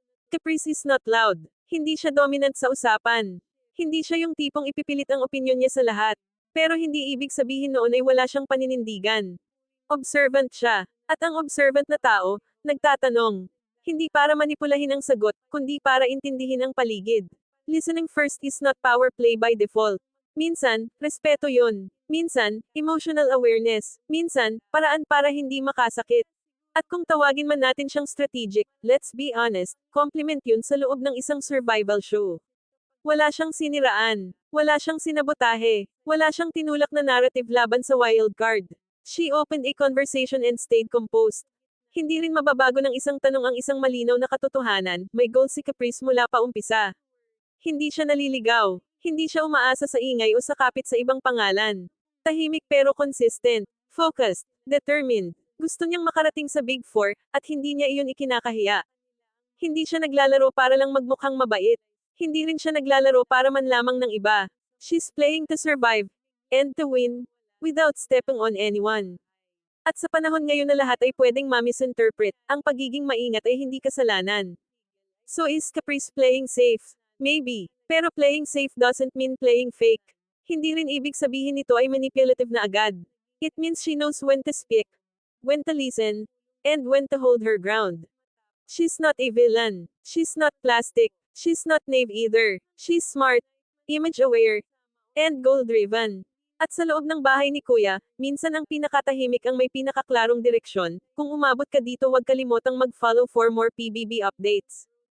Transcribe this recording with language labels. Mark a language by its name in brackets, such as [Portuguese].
[English] Caprice is not loud. [Filipino] Hindi siya dominant sa usapan. Hindi siya yung tipong ipipilit ang opinyon niya sa lahat. Pero hindi ibig sabihin noon ay wala siyang paninindigan. Observant siya. At ang observant na tao, nagtatanong. Hindi para manipulahin ang sagot, kundi para intindihin ang paligid. [English] Listening first is not power play by default. [Filipino] Minsan, respeto yon. Minsan, emotional awareness. Minsan, paraan para hindi makasakit. At kung tawagin man natin siyang strategic, [English] let's be honest, [Filipino] compliment yun sa loob ng isang survival show. Wala siyang siniraan. Wala siyang sinabotahe. Wala siyang tinulak na narrative laban sa wild card. [English] She opened a conversation and stayed composed. [Filipino] Hindi rin mababago ng isang tanong ang isang malinaw na katotohanan, may goal si Caprice mula pa umpisa. Hindi siya naliligaw. Hindi siya umaasa sa ingay o sa kapit sa ibang pangalan. Tahimik pero [English] consistent. Focused. Determined. [Filipino] Gusto niyang makarating sa Big Four, at hindi niya iyon ikinakahiya. Hindi siya naglalaro para lang magmukhang mabait. Hindi rin siya naglalaro para man lamang ng iba. [English] She's playing to survive, and to win, without stepping on anyone. [Filipino] At sa panahon ngayon na lahat ay pwedeng ma-misinterpret, ang pagiging maingat ay hindi kasalanan. [English] So is Caprice playing safe? Maybe. Pero playing safe doesn't mean playing fake. [Filipino] Hindi rin ibig sabihin nito ay manipulative na agad. [English] It means she knows when to speak, when to listen, and when to hold her ground. She's not a villain. She's not plastic. She's not naive either. She's smart, image-aware, and goal-driven. [Filipino] At sa loob ng bahay ni Kuya, minsan ang pinakatahimik ang may pinakaklarong direksyon. Kung umabot ka dito, huwag kalimotang mag-follow [English] for more PBB updates.